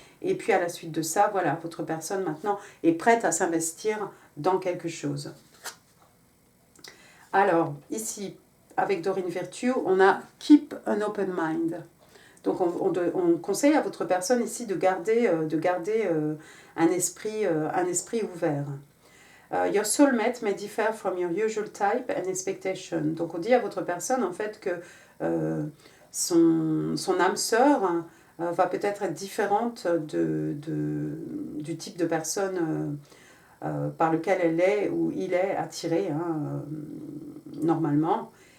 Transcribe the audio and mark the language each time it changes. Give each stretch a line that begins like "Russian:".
French: Et puis à la suite de ça, voilà, votre personne maintenant est prête à s'investir dans quelque chose. Alors, ici, avec Dorine Virtue, on a «
English: Keep an open mind ».
French: Donc, on conseille à votre personne ici de garder un esprit ouvert.
English: Your soulmate may differ from your usual type and expectation.
French: Donc, on dit à votre personne, en fait, que son âme sœur va peut-être être différente du type de personne par lequel elle est ou il est attiré, hein, normalement.